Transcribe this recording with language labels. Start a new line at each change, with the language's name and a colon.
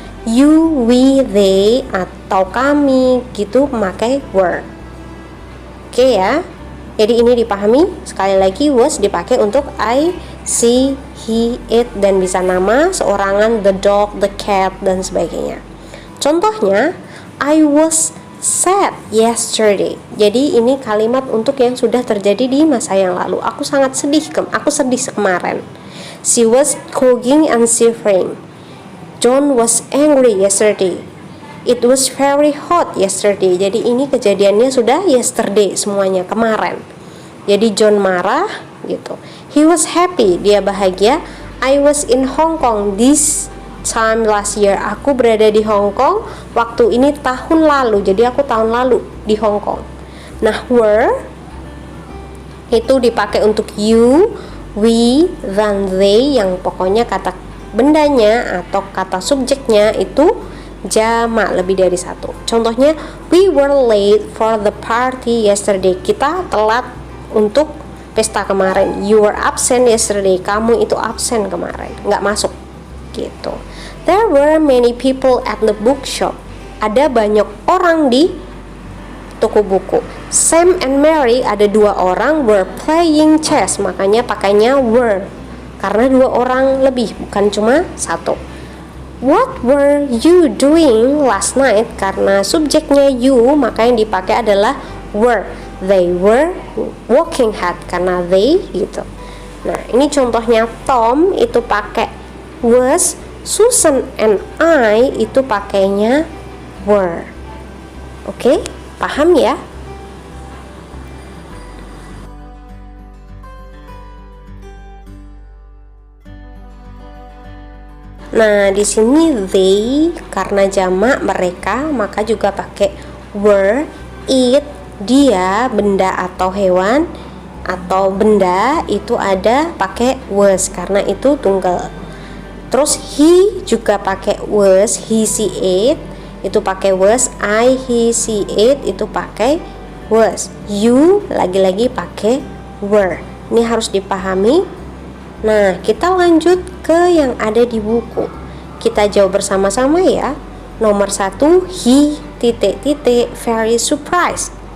Indonesian: You, we, they atau kami gitu memakai were. Oke ya. Jadi ini dipahami. Sekali lagi, was dipakai untuk I, she, he, it, dan bisa nama, seorangan, the dog, the cat, dan sebagainya.
English: Contohnya, I was sad yesterday.
Indonesian: Jadi ini kalimat untuk yang sudah terjadi di masa yang lalu. Aku sangat sedih, aku sedih kemarin.
English: She was coughing and shivering. John was angry yesterday. It was very hot yesterday.
Indonesian: Jadi ini kejadiannya sudah yesterday semuanya, kemarin. Jadi John marah gitu.
English: He was happy,
Indonesian: dia bahagia.
English: I was in Hong Kong this time last year.
Indonesian: Aku berada di Hong Kong waktu ini tahun lalu. Jadi aku tahun lalu di Hong Kong. Nah, were itu dipakai untuk you, we, dan they, yang pokoknya kata bendanya atau kata subjeknya itu jamak lebih dari satu.
English: Contohnya, we were late for the party yesterday.
Indonesian: Kita telat untuk pesta kemarin.
English: You were absent yesterday.
Indonesian: Kamu itu absen kemarin, nggak masuk gitu.
English: There were many people at the bookshop.
Indonesian: Ada banyak orang di toko buku.
English: Sam and Mary,
Indonesian: ada dua orang,
English: were playing chess.
Indonesian: Makanya pakainya were, karena dua orang lebih, bukan cuma satu.
English: What were you doing last night?
Indonesian: Karena subjeknya you, maka yang dipakai adalah were.
English: They were working hard,
Indonesian: karena they gitu. Nah, ini contohnya. Tom itu pakai was, Susan and I itu pakainya were. Oke, paham ya? Nah, di sini they karena jamak mereka, maka juga pakai were. It, dia, benda atau hewan atau benda itu ada pakai was karena itu tunggal. Terus he juga pakai was, he, she, it itu pakai was, I, he, she, it itu pakai was. You lagi-lagi pakai were. Ini harus dipahami. Nah, kita lanjut ke yang ada di buku. Kita jawab bersama-sama ya.
English: Nomor 1, he very surprised.